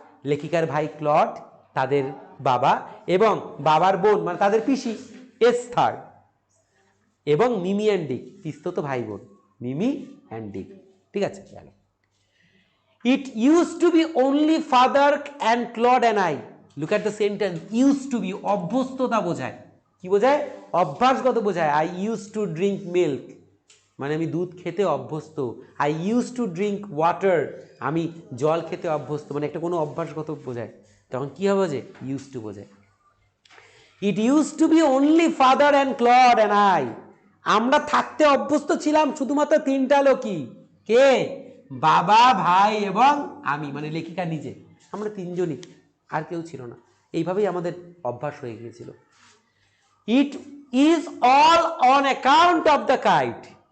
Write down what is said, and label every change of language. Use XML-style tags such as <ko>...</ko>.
<bn>লেখিকার ভাই ক্লড, তাদের বাবা এবং বাবার বোন মানে তাদের পিসি এস্থার, এবং মিমি অ্যান্ড ডিক, পিস্তত ভাই বোন মিমি অ্যান্ড ডিক। ঠিক আছে, গেল।</bn> <en>It used to be only father and Claude and I. Look at the sentence. Used to be</en> <bn>অভ্যস্ততা বোঝায়। কি বোঝায়? অভ্যাসগত বোঝায়।</bn> <en>I used to drink milk</en> <bn>মানে আমি দুধ খেতে অভ্যস্ত।</bn> <en>I used to drink water</en> <bn>আমি জল খেতে অভ্যস্ত, মানে একটা কোনো অভ্যাসগত বোঝায়। তখন কি হবে? যে</bn> <en>used to</en> <bn>বোঝায়।</bn> <en>It used to be only father and Claude and I.</en> <bn>আমরা থাকতে অভ্যস্ত ছিলাম শুধুমাত্র তিনটা লোকই। কে? বাবা, ভাই এবং আমি, মানে লেখিকা নিজে। আমরা তিনজনই, আর কেউ ছিল না। এইভাবেই আমাদের অভ্যাস হয়ে গিয়েছিল।</bn> <en>It is all on account of the kite.</en>